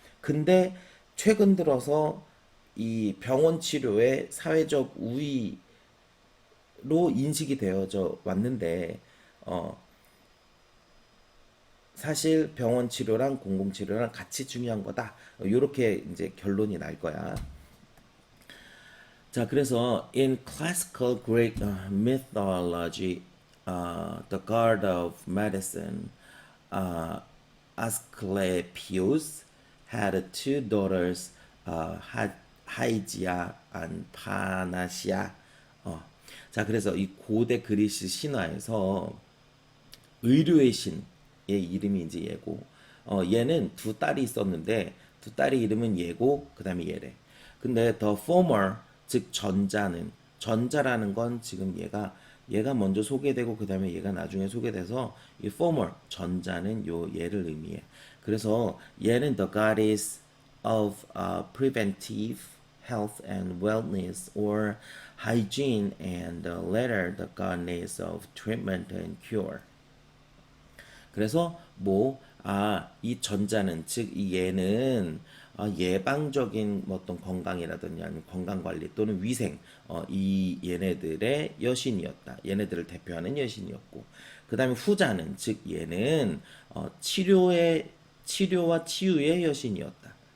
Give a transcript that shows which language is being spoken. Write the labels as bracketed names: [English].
[Korean] 근데 최근 들어서 이 병원 치료의 사회적 우위로 인식이 되어져 왔는데 어 사실 병원 치료랑 공공 치료랑 같이 중요한 거다. 이렇게 이제 결론이 날 거야. 자, 그래서 [English] in classical Greek mythology, the god of medicine, uh, Asclepius had two daughters, Hygia and Panacea. [Korean] 자, 그래서 이 고대 그리스 신화에서 의료의 신의 이름이 이제 얘고, 얘는 두 딸이 있었는데 두 딸의 이름은 얘고 그 다음에 얘래. 근데 [English] the former [Korean] 즉 전자라는 건 지금 얘가 먼저 소개되고 그 다음에 얘가 나중에 소개돼서 이 former 전자는 요 얘를 의미해. 그래서 얘는 [English] the goddess of preventive health and wellness or hygiene, and the latter the goddess of treatment and cure. [Korean] 그래서 이 전자는 즉 이 얘는 예방적인 어떤 건강이라든지 아니면 건강 관리 또는 위생 이 얘네들의 여신이었다. 얘네들을 대표하는 여신이었고 그다음에 후자는 즉 얘는 치료와 치유의 여신이었다.